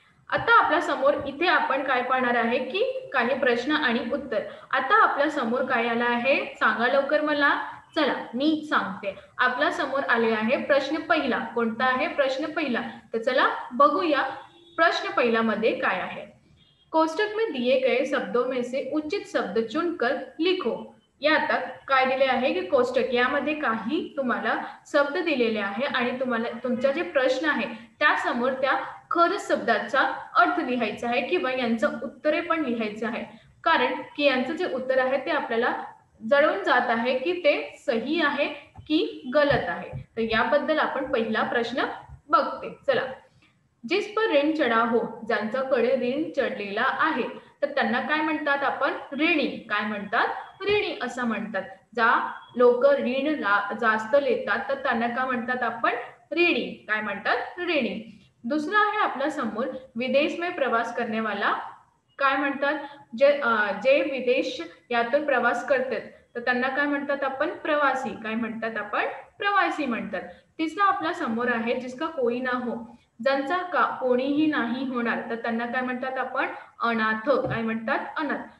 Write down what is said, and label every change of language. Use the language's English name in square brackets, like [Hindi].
[Marathi] आता आपल्या समोर इथे आपण काय पाहणार आहे की काही प्रश्न आणि उत्तर। आता आपल्या समोर काय आला आहे? सांगा लवकर मला। चला मी सांगते। आपल्या समोर आले आहे प्रश्न पहिला। कोणता आहे प्रश्न पहिला? तर चला बघूया प्रश्न पहिला मध्ये काय आहे। [Hindi] कोष्टक में दिए गए शब्दों में से उचित शब्द चुनकर लिखो। [Marathi] यात काय दिले आहे की कोष्टक यामध्ये काही तुम्हाला शब्द दिलेले आहे आणि तुम्हाला तुमचा जे प्रश्न आहे त्यासमोर त्या खरंच शब्दाचा अर्थ लिहायचा आहे किंवा यांचं उत्तरे पण लिहायचं आहे। कारण की यांचं जे उत्तर आहे ते आपल्याला जळून जात आहे की ते सही आहे की गलत आहे। तर याबद्दल आपण पहिला प्रश्न बघते। चला। [Hindi] जिस पर ऋण चढा हो, [Marathi] ज्यांच्याकडे ऋण चढलेला आहे तर त्यांना काय म्हणतात आपण? ऋणी। काय म्हणतात? ऋणी असं म्हणतात। ज्या लोक ऋण जास्त लेतात तर त्यांना काय म्हणतात आपण? ऋणी। काय म्हणतात? ऋणी। दुसरा आहे आपल्या समोर [Hindi] विदेश में प्रवास करने वाला। [Marathi] काय म्हणतात? जे विदेश यातून प्रवास करतात तर त्यांना काय म्हणतात आपण? प्रवासी। काय म्हणतात आपण? प्रवासी म्हणतात। तिसरा आपल्या समोर आहे [Hindi] जिसका कोई ना हो, [Marathi] ज्यांचा कोणीही नाही होणार तर त्यांना काय म्हणतात आपण? अनाथ। काय म्हणतात? अनाथ।